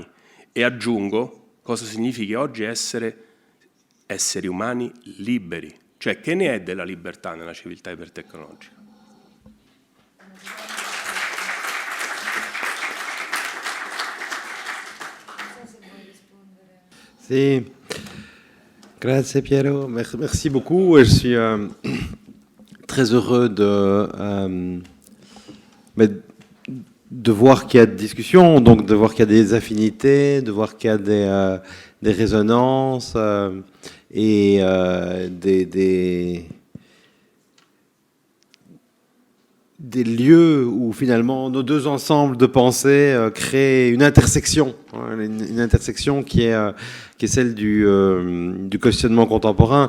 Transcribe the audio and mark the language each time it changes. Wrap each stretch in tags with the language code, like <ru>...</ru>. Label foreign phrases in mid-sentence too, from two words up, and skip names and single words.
<it>E aggiungo, cosa significa oggi essere esseri umani liberi? Cioè, che ne è della libertà nella civiltà ipertecnologica? Sì, grazie Piero,</it> <fr>merci beaucoup. Je suis très heureux de voir qu'il y a de discussions, donc de voir qu'il y a des affinités, de voir qu'il y a des résonances et des lieux où finalement nos deux ensembles de pensée créent une intersection, une intersection qui est celle du questionnement contemporain.</fr>